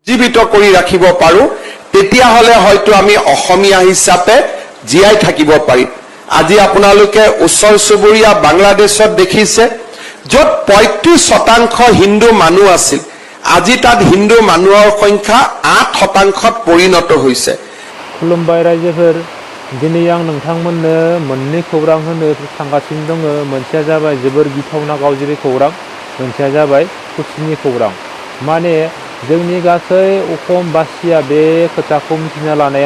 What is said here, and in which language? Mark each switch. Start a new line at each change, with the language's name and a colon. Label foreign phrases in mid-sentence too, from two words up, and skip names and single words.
Assamese: জীৱিত কৰি ৰাখিব পাৰো তেতিয়া হলে হয়তো আমি অসমীয়া হিচাপে জীয়াই থাকিব পাৰিম আজি আপোনালোকে উচ্চৰ চুবুৰীয়া বাংলাদেশত দেখিছে যত 35% হিন্দু মানুহ আছিল আজি তাত হিন্দু মানুহৰ সংখ্যা 8%ত পৰিণত হৈছে
Bodo: खुलुमबाय रायजोफोर दिनै आं नोंथांमोननो मोननै खौरां होनो थांगासिनो दङ मोनसेया जाबाय जोबोर गिथावना गावजिरि खौरां मोनसेया जाबाय खुसिनि खौरां माने जोंनि गासै अखमबासिया बे खोथाखौ मिथिना लानाया